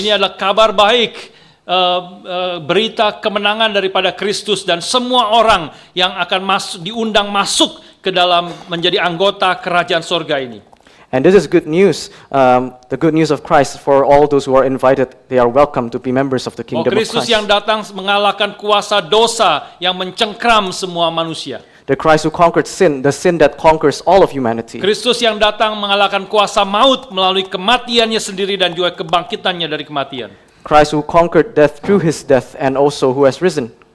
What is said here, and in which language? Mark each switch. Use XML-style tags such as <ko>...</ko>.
<id>Ini adalah kabar baik, berita kemenangan daripada Kristus, dan semua orang yang akan diundang masuk ke dalam menjadi anggota kerajaan sorga ini.</id> <en>And this is good news, the good news of Christ for all those who are invited. They are welcome to be members of the kingdom of</en> <id>Kristus</id> <en>Christ.</en> <id>yang datang mengalahkan kuasa dosa yang mencengkram semua manusia.</id> <en>The Christ who conquered sin, the sin that conquers all of humanity.</en> <id>Kristus yang datang mengalahkan kuasa maut melalui kematiannya sendiri dan juga kebangkitannya dari kematian.</id> <en>Christ who conquered death through his death and also who has risen.</en>